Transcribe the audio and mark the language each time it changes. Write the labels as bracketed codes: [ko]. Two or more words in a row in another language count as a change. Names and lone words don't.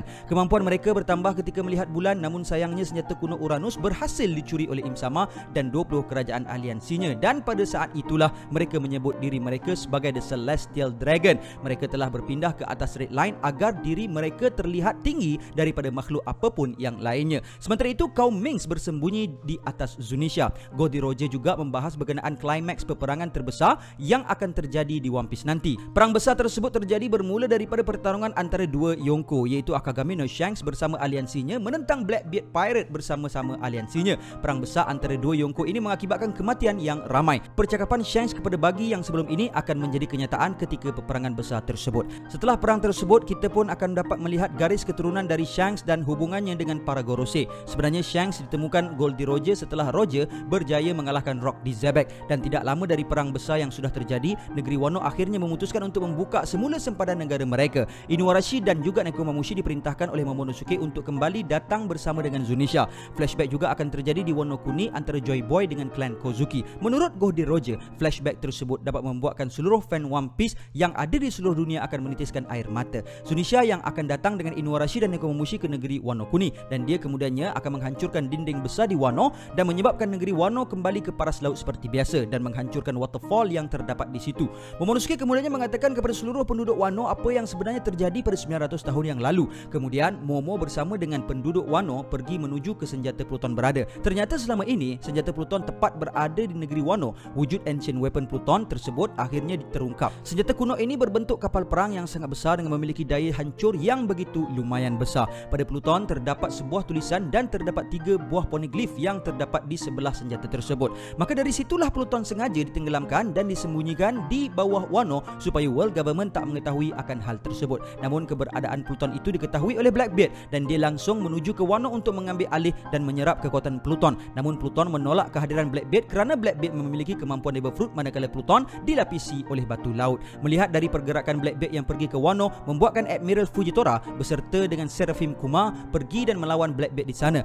[ms] Kemampuan mereka bertambah ketika melihat bulan, namun sayangnya senjata kuno Uranus berhasil dicuri oleh Im Sama dan 20 kerajaan aliansinya, dan pada saat itulah mereka menyebut diri mereka sebagai The Celestial Dragon. Mereka telah berpindah ke atas Red Line agar diri mereka terlihat tinggi daripada makhluk apapun yang lainnya. Sementara itu, kaum Mings bersembunyi di atas Zunisha. Goldie Roger juga membahas berkenaan klimaks peperangan terbesar yang akan terjadi di One Piece nanti. Perang besar tersebut terjadi bermula daripada pertarungan antara dua Yonko, iaitu Akagami no Shanks bersama aliansinya menentang Blackbeard Pirate bersama-sama aliansinya. Perang besar antara dua Yonko ini mengakibatkan kematian yang ramai. Percakapan Shanks kepada Buggy yang sebelum ini akan menjadi kenyataan ketika peperangan besar tersebut. Setelah perang tersebut, kita pun akan dapat melihat garis keturunan dari Shanks dan hubungannya dengan para Gorosei. Sebenarnya Shanks ditemukan Goldie Roger setelah Roger berjaya mengalahkan Rock di Zebek, dan tidak lama dari perang besar yang sudah terjadi, negeri Wano akhirnya memutuskan untuk membuka semula sempadan negara mereka. Inuarashi dan juga Nekomamushi diperintahkan oleh Momonosuke untuk kembali datang bersama dengan Zunisha. Flashback juga akan terjadi di Wano Kuni antara Joy Boy dengan klan Kozuki. Menurut Goldie Roger, flashback tersebut dapat membuatkan seluruh fan One Piece yang ada di seluruh dunia akan menitiskan air mata. Zunisha yang akan datang dengan Inuarashi dan Nekomamushi ke negeri Wano Kuni, dan dia kemudiannya akan menghancurkan dinding besar di Wano dan menyebabkan negeri Wano kembali ke paras laut seperti biasa dan menghancurkan waterfall yang terdapat di situ. Momonosuke kemudiannya mengatakan kepada seluruh penduduk Wano apa yang sebenarnya terjadi pada 900 tahun yang lalu. Kemudian Momo bersama dengan penduduk Wano pergi menuju ke senjata Pluton berada. Ternyata selama ini senjata Pluton tepat berada di negeri Wano. Wujud [en] ancient weapon [ms] Pluton tersebut akhirnya terungkap. Senjata kuno ini berbentuk kapal perang yang sangat besar dengan memiliki daya hancur yang begitu lumayan besar. Pada Pluton terdapat sebuah tulisan dan terdapat 3 buah poneglyph yang terdapat di sebelah senjata tersebut. Maka dari situlah Pluton sengaja ditenggelamkan dan disembunyikan di bawah Wano supaya [en] world government [ms] tak mengetahui akan hal tersebut. Namun keberadaan Pluton itu diketahui oleh Blackbeard dan dia langsung menuju ke Wano untuk mengambil alih dan menyerap kekuatan Pluton. Namun Pluton menolak kehadiran Blackbeard kerana Blackbeard memiliki kemampuan Devil Fruit, manakala Pluton dilapisi oleh batu laut. Melihat dari pergerakan Blackbeard yang pergi ke Wano, membuatkan Admiral Fujitora beserta dengan Seraphim Kuma pergi dan melawan Blackbeard di sana.